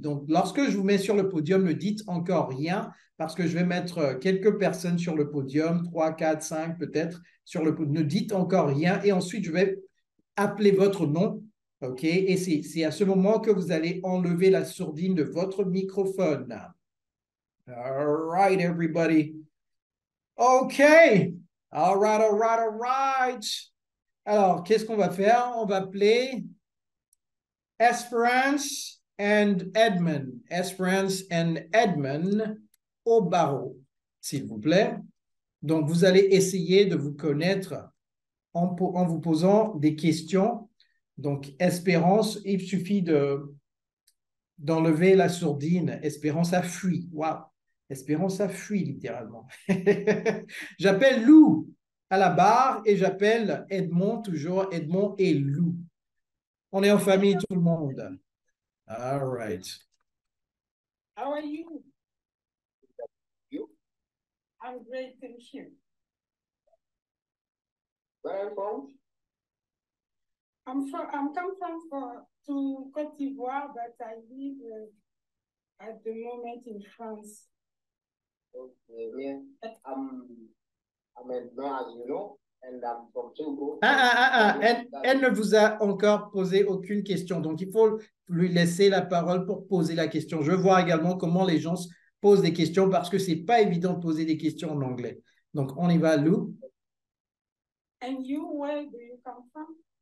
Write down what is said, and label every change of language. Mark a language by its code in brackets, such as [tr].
[fr] Donc, lorsque je vous mets sur le podium, ne dites encore rien parce que je vais mettre quelques personnes sur le podium, 3, 4, 5 peut-être sur le podium. Ne dites encore rien et ensuite, je vais appeler votre nom. OK? Et c'est à ce moment que vous allez enlever la sourdine de votre microphone. [en] All right, everybody. OK. All right, all right, all right. [fr] Alors, qu'est-ce qu'on va faire? On va appeler Esperance and Edmund. Esperance and Edmund au barreau, s'il vous plaît. Donc, vous allez essayer de vous connaître en vous posant des questions. Donc, Espérance, il suffit d'enlever la sourdine. Espérance a fui. Wow. Espérance a fui, littéralement. J'appelle Lou à la barre et j'appelle Edmond, toujours Edmond et Lou. On est en famille, tout le monde. [en] All right. How are you? You? I'm great, thank you. Where are you from? I'm come from to Côte d'Ivoire, but I live at the moment in France. Okay, me, I'm Edmond, as you know, and I'm from Togo. [fr] Elle ne vous a encore posé aucune question, donc il faut lui laisser la parole pour poser la question. Je veux voir également comment les gens posent des questions parce que c'est pas évident de poser des questions en anglais. Donc on y va, Lou. [en] And you, where do you come from?